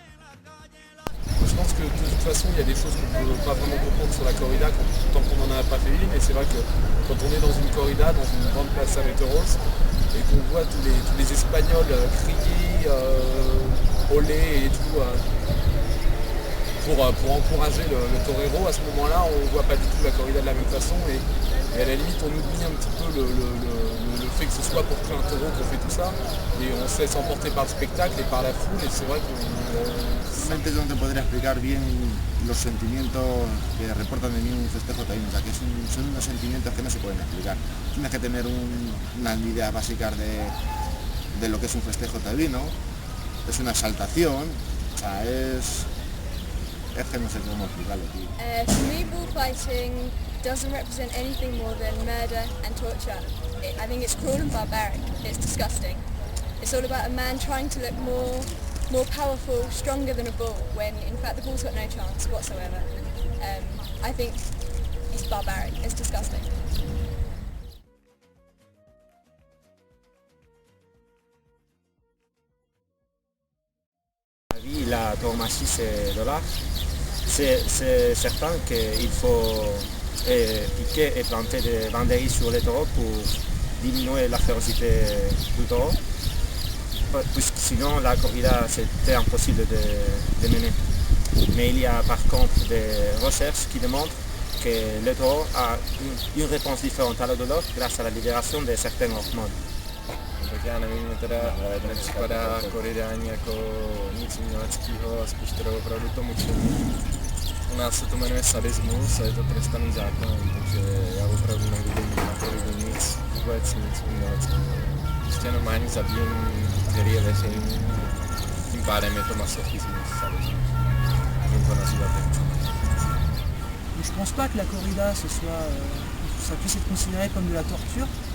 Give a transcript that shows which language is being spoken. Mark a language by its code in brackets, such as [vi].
[fr] Je pense que de toute façon, il y a des choses qu'on ne peut pas vraiment comprendre sur la corrida tant qu'on n'en a pas fait une. Et c'est vrai que quand on est dans une corrida, dans une grande plaza de toros, et qu'on voit tous les Espagnols crier, olé et tout, pour encourager le torero, à ce moment-là, on ne voit pas du tout la corrida de la même façon. Et à la limite, on oublie un petit peu le fait que ce soit pour tuer un taureau qu'on fait tout ça. Et on se laisse emporter par le spectacle et par la foule. Et c'est vrai qu'on... [es] Realmente no te podría explicar bien los sentimientos que reportan de mí un festejo taíno, o sea, que son unos sentimientos que no se pueden explicar. Tienes que tener unas ideas básicas de lo que es un festejo taurino, es una exaltación, o sea, es que no sé cómo explicarlo, tío. [en] For me, bullfighting doesn't represent anything more than murder and torture. I think it's cruel and barbaric. It's disgusting. It's all about a man trying to look more powerful, stronger than a bull, when in fact the bull's got no chance whatsoever. I think it's barbaric, it's disgusting. [fr] La tauromachie c'est de l'art. C'est certain qu'il faut piquer et planter des banderilles sur les taureaux pour diminuer la férocité du taureau, puisque sinon la corrida c'était impossible de mener. Mais il y a par contre des recherches qui démontrent que le taureau a une réponse différente à la douleur grâce à la libération de certaines hormones. [cs] Tak já nevím, mě teda nepřipadá koridání jako nic uměleckého a spíš teda opravdu to mučení. U nás se to jmenuje sadismus a je to trestaný zákonem, takže já opravdu nevidím na koridu vůbec nic uměleckého. Prostě normální zabíjení, který je veřejný, tím pádem je to masochismus, sadismus. Můžu to nazývat jak. [fr] Je pense pas que la corrida ça puisse être considéré comme de la torture.